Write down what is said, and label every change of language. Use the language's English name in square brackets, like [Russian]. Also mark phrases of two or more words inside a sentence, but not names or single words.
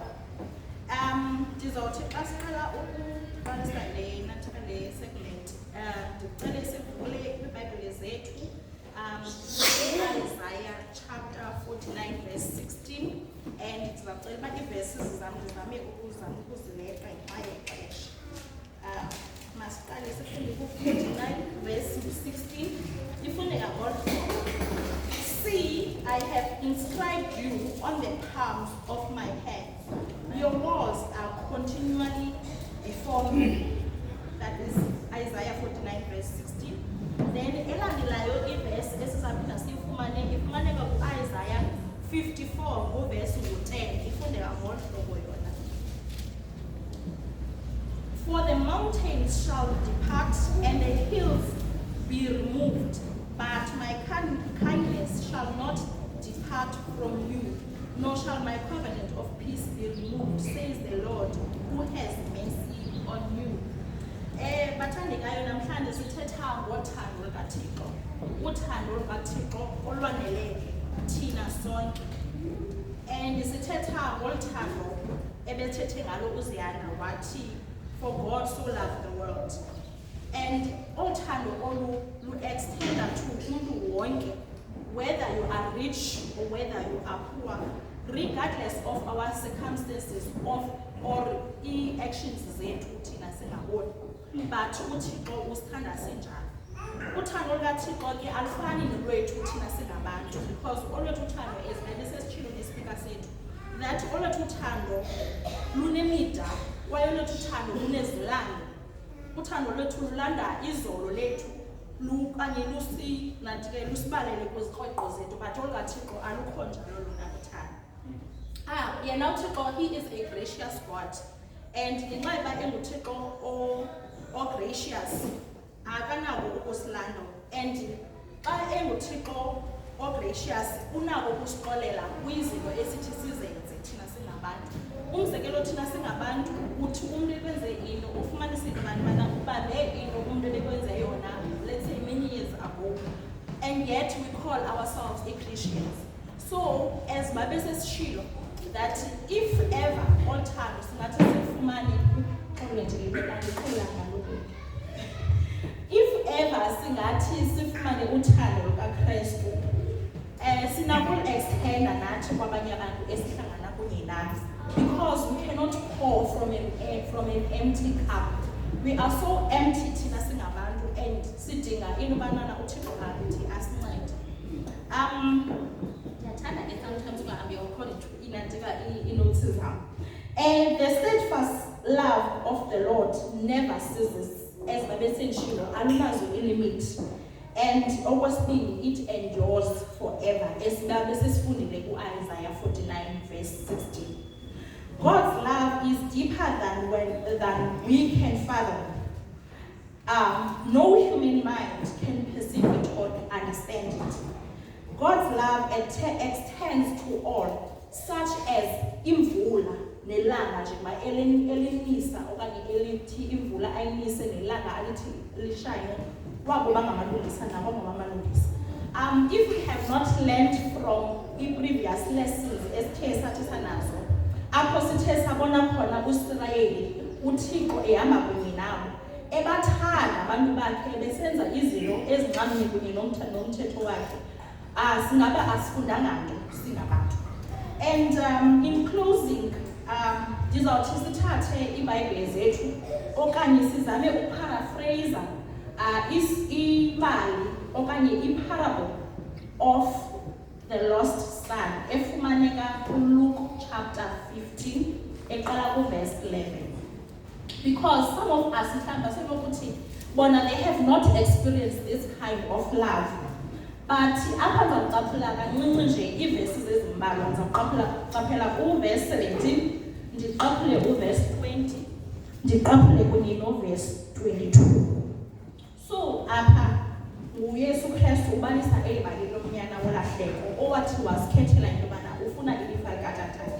[Xhosa] Ndizawuthi xa siqala ukubalisa le segment, ndicele sivule kwiBhayibhile zethu, [English] Isaiah chapter 49 verse 16, and [Xhosa] ndizawucela uba ii-verses zam ndizame ukuzileqa ngenxa yexesha. Masiqale sifunde ku-49 verse 16. Ifuneka ngolu hlobo. [English] See, I have inscribed you on the palms of my hands. Your laws are continually before me. That is Isaiah 49 verse 16. [Xhosa] Then elandelayo ivesi esizaphinda ifumaneka ku-Isaiah 54 ngoverse 10. Ifundeka ngolu hlobo yona. [English] For the mountains shall depart and the hills be removed, but my kindness shall not depart from you, nor shall my covenant of peace be removed, says the Lord, who has mercy on you. [Xhosa] Bathandekayo namhlanje sithetha ngothando lukaThixo. Uthando lukaThixo olwanele thina sonke. And sithetha ngoluthando ebethethe ngalo uZiyanda wathi, [English] for God so loved the world. [Xhosa] And uthando lu-extenda to umuntu wonke, [English] whether you are rich or whether you are poor, regardless of our circumstances or actions [Xhosa] zethu thina singaboni. But uThixo usithanda sinjalo. Uthando lukaThixo ke alufani nolwethu thina singabantu, because olwethu uthando is nesesitshilo ngespeaker sethu, that olwethu uthando lunemida kwaye olwethu uthando lunezilanga. Uthando lwethu lulanda izolo lethu lukanye lusibalele kwizikroqo zethu, but olukaThixo alukho njalo lona uthando. Yena uThixo, [English] he is a gracious God, and [Xhosa] ngenxa yoba enguThixo o-gracious akanako ukusilanda, and xa enguThixo o-gracious unako ukusixolela kwizinto esithi sizenze thina singabantu. Umzekelo thina singabantu uthi umuntu ekwenze into ufumanise abantu banakubambe into umuntu ebekwenze yona, [English] let's say many years ago, and yet we call ourselves Christians. So as [Xhosa] babe sesishilo [English] that if ever all times [Xhosa] singathi sifumane [English] if ever [Xhosa] singathi sifumane uthando lukaKristu, sinakulu-extenda nathi kwabanye abantu esihlangana kunye nabo, [English] because we cannot pour from an empty cup. We are so empty [Xhosa] thina singabantu, [English] and [Xhosa] sidinga into banana uThixo athi asincede. Ndiyathanda ke sometimes ungahambi [English] according to [Xhosa] inotes zam. [English] And the steadfast love of the Lord never ceases, as [Xhosa] babe sendishilo alunazo ilimit. And okwesibini, [English] it endures forever, as [Xhosa] babe sesifundile ku-Isaiah 49 [English] verse verse 16. God's love is deeper than we can fathom. No human mind can perceive it or understand it. God's love extends to all, such as [Xhosa] imvula nelanga nje ma elinisa okanye elithi imvula ayinise nelanga alithi lishine wabo bangamalungisa nabo bangamalungisa. [English] If we have not learned from the previous lessons [Xhosa] esithe sathi sanazo, apho sithe sabona khona uSirayeli uThixo ehamba kunye nabo ebathanda abantu bakhe besenza izinto ezincane kunye nomthetho wakhe. Singaba asifundanga nto singabantu. [English] And in closing, [Xhosa] ndizawuthi sithathe iBhayibhile zethu okanye sizame uparaphrase imali okanye iparable [English] of the lost son [Xhosa] efumaneka kuLuke chapter 15 eqala kuverse 11. [English] Because some of us [Xhosa] mhlawumbe senokuthi bona [English] they have not experienced this kind of love. [Xhosa] But apha ndizawuqaphela kancinci nje iiverses ezimbalwa. Ndizawuqaphela uverse 17, ndiqaphele uverse 20, ndiqaphele kunye noverse 22. So apha uYesu Kristu ubalisa eli bali lomnyana wolahleko owathi wasikhethela into yobana ufuna ilifa likaTatakhe.